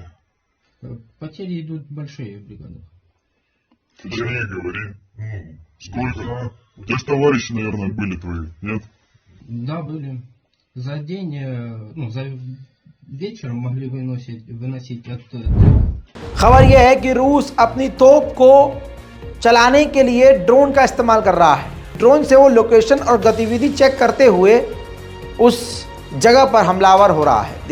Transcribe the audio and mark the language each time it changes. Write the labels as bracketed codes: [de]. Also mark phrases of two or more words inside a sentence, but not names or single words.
[ru] Потери идут большие в бригадах. Ты точнее говори. Ну, сколько? У тебя же товарищи, наверное, были твои, нет? Да, были. За день, ну, за вечером могли выносить от 3. [hi] खबर यह है कि रूस अपनी तोप को चलाने के लिए ड्रोन का इस्तेमाल कर रहा है। ड्रोन से वो लोकेशन और गतिविधि चेक करते हुए उस जगह पर हमलावर हो रहा है।